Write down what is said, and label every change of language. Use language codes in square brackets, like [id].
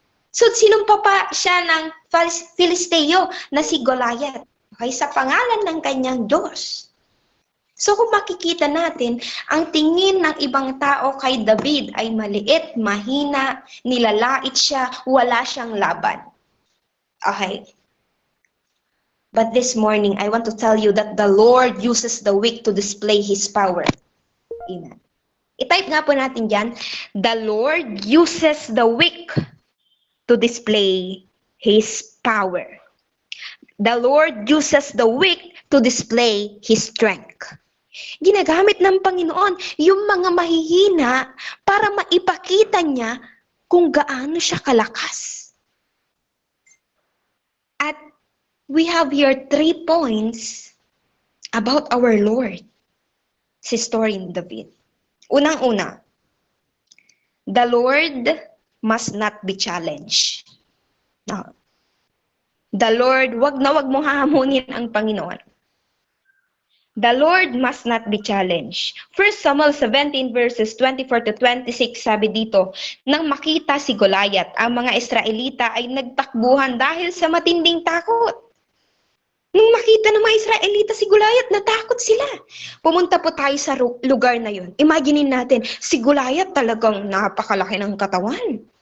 [tl] So sinumpa pa siya ng Filisteo na si Goliath. Okay, sa pangalan ng kanyang Diyos. So kung makikita natin, ang tingin ng ibang tao kay David ay maliit, mahina, nilalait siya, wala siyang laban. [en] Okay. But this morning, I want to tell you that the Lord uses the weak to display His power. Amen. [tl] I-type nga po natin dyan, [en] the Lord uses the weak to display His power. The Lord uses the weak to display His strength. [tl] Ginagamit ng Panginoon yung mga mahihina para maipakita niya kung gaano siya kalakas. [en] At we have here 3 points about our Lord sa story ni David. [tl] Unang-una, [en] the Lord must not be challenged. No. The Lord, [tl] wag mong hahamunin ang Panginoon. [en] The Lord must not be challenged. [tl] 1 Samuel 17 verses 24 to 26 sabi dito, nang makita si Goliath, ang mga Israelita ay nagtakbuhan dahil sa matinding takot. Nung makita ng mga Israelita si Goliath, natakot sila. Pumunta po tayo sa lugar na yun. Imaginein natin, si Goliath talagang napakalaki ng katawan.